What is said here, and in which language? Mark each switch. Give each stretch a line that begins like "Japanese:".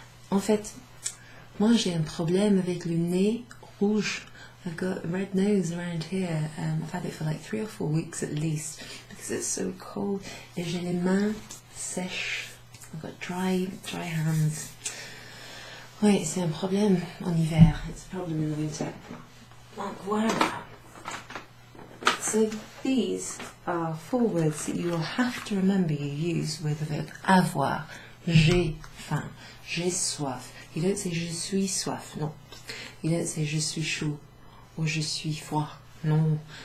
French: En fait, moi j'ai un problème avec le nez rouge.
English: I've got a red nose around here. I've had it for like 3 or 4 weeks at least because it's so cold.
French: Et j'ai les mains sèches.
English: I've got dry hands.
French: Oui, c'est un problème en hiver.
English: It's a problem in the winter.
French: Donc voilà.
English: So these are 4 words that you will have to remember you use with the verb avoir.
French: J'ai faim. J'ai soif.
English: You don't say
French: je suis soif. Non.
English: You don't say
French: je suis chaud
English: or
French: je suis froid. Non.